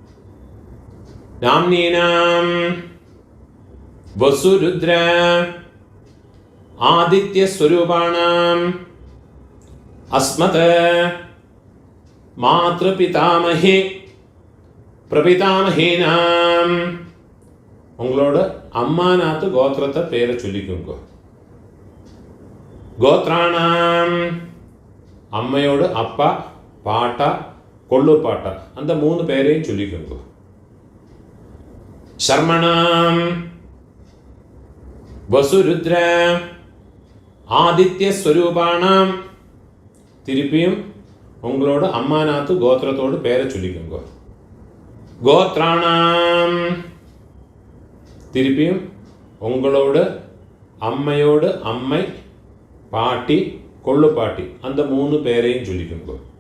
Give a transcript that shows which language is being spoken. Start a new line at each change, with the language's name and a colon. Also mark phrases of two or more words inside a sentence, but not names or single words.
Sanskrit: नाम्नीनां वसुरुद्र आदित्य स्वरूपाणाम् अस्मत् मातृपितामहे प्रपितामहीनाम्
Tamil: உங்களோட அம்மாநாத்து கோத்திரத்தை பேரை சொல்லிக்கோங்க. கோத்ராணாம் அம்மையோட அப்பா பாட்டா கொள்ளு பாட்டா அந்த மூணு பேரையும் சொல்லிக்கோங்க.
Sanskrit: शर्मणां वसुरुद्र आदित्य स्वरूपाणां
Tamil: திருப்பியும் உங்களோட அம்மாநாத்து கோத்திரத்தோடு பேரை சொல்லிக்கோங்க. கோத்ராணாம் திருப்பியும் உங்களோட அம்மையோடு அம்மை பாட்டி கொள்ளு பாட்டி அந்த 3 பேரையும் சொல்லிக்கோங்க.